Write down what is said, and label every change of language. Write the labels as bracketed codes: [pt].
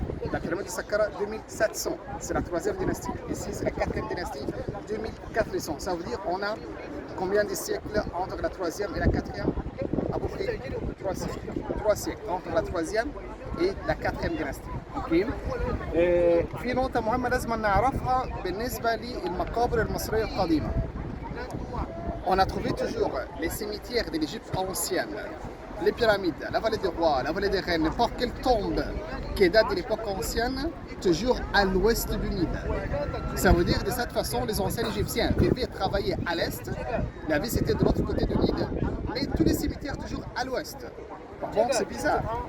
[fr] La pyramide de Saqqara, 2700. C'est la troisième dynastie. Ici, c'est la quatrième dynastie, 2400. Ça veut dire qu'on a combien de siècles entre la troisième et la quatrième? À peu près 3 siècles. 3 siècles entre la troisième et la quatrième dynastie. [ar] اوكي في نقطة مهمة لازم نعرفها بالنسبة للمقابر المصرية القديمة. [fr] On a trouvé toujours les cimetières de l'Égypte ancienne, les pyramides, la vallée des rois, la vallée des reines, n'importe quelle tombe qui date de l'époque ancienne, toujours à l'ouest du Nil. Ça veut dire de cette façon, les anciens Égyptiens vivaient et travaillaient à l'est, la vie c'était de l'autre côté du Nil, mais tous les cimetières toujours à l'ouest. Bon, c'est bizarre.